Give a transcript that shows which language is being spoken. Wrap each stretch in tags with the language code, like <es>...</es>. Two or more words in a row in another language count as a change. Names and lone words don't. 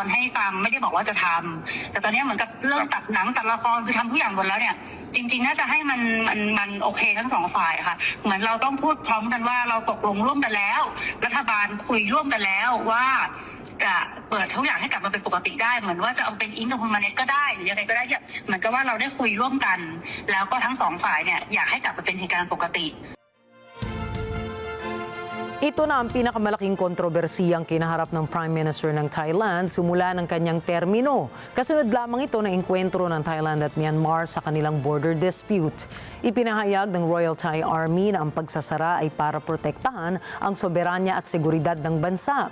<th>ให้ฟังไม่ได้บอกว่าจะทำแต่ตอนนี้เหมือนกับเรื่องตัดหนังตัดละครคือทำทุกอย่างหมดแล้วเนี่ยจริงๆน่าจะให้มันโอเคทั้งสองฝ่ายค่ะเหมือนเราต้องพูดพร้อมกันว่าเราตกลงร่วมกันแล้วรัฐบาลคุยร่วมกันแล้วว่าจะเปิดทุกอย่างให้กลับมาเป็นปกติได้เหมือนว่าจะเอาเป็นอิงกับคุณมาเน็ตก็ได้หรือยังไงก็ได้เหมือนกับว่าเราได้คุยร่วมกันแล้วก็ทั้งสองฝ่ายเนี่ยอยากให้กลับมาเป็นเหตุการณ์ปกติ</th> <tl>Ito na ang pinakamalaking kontrobersiyang kinaharap ng</tl> <en>Prime Minister</en> <tl>ng Thailand simula ng kanyang termino. Kasunod lamang ito ng engkwentro ng Thailand at Myanmar sa kanilang</tl> <en>border dispute.</en> <tl>Ipinahayag ng Royal Thai Army na ang pagsasara ay para protektahan ang soberanya at seguridad ng bansa.</tl>